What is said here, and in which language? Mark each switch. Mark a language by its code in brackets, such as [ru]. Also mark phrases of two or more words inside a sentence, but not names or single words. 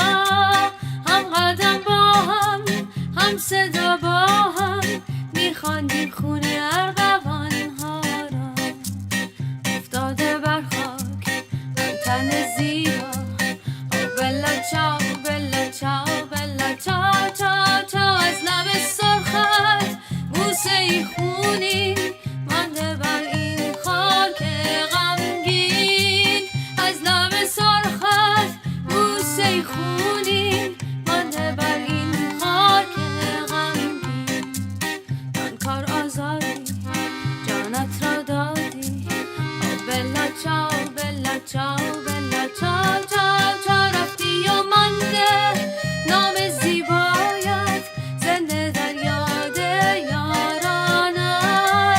[fa] هم قدم با هم صدا با هم میخواندیم خونه ارغوان ها را. افتاده بر خاک آن تن زیبا، [it] bella ciao bella ciao bella ciao ciao ciao [fa] چاو. از لب سرخت بوسه ای خونی مانده بر این خاک غمگین. از لب سرخت بوسه ای خونی مانده بر این خاک غمگین. من کار آزادی جانت را دادی، [it] bella ciao bella ciao bella ciao ciao ciao [fa] چاو. رفتی و مانده نام زیبایت زنده در یاد یارانت.